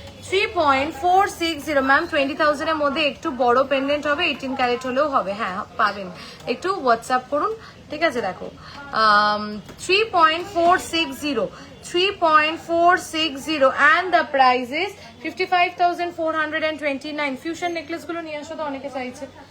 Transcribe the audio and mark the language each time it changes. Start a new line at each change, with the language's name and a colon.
Bangla: 3.460 ma'am 20,000 এর মধ্যে একটু বড় পেন্ডেন্ট হবে, 18 ক্যারেট হলেও হবে, হ্যাঁ পাবেন, একটু হোয়াটসঅ্যাপ করুন, ঠিক আছে। দেখো
English: 3.460 3.460 and the price is 55,429।
Bangla: Fusion necklace গুলো নিয়ে আসো তো, অনেকে চাইছে।